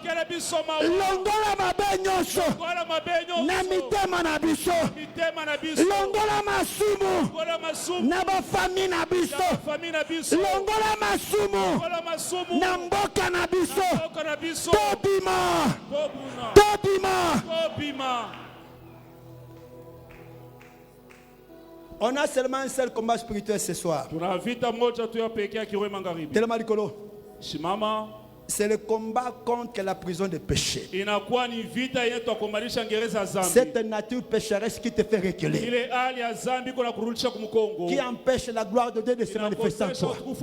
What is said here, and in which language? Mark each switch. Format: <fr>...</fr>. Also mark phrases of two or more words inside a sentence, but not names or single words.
<ln>Longola mabe nyonso. Na mitema na biso. Longola masumu. Na ba famille na biso. Longola masumu. Na mboka na biso. Tobima.</ln> <fr>On a seulement un seul combat spirituel ce soir. C'est le combat contre la prison de péché. Cette nature pécheresse qui te fait reculer, qui empêche la gloire de Dieu de se manifester en toi.</fr>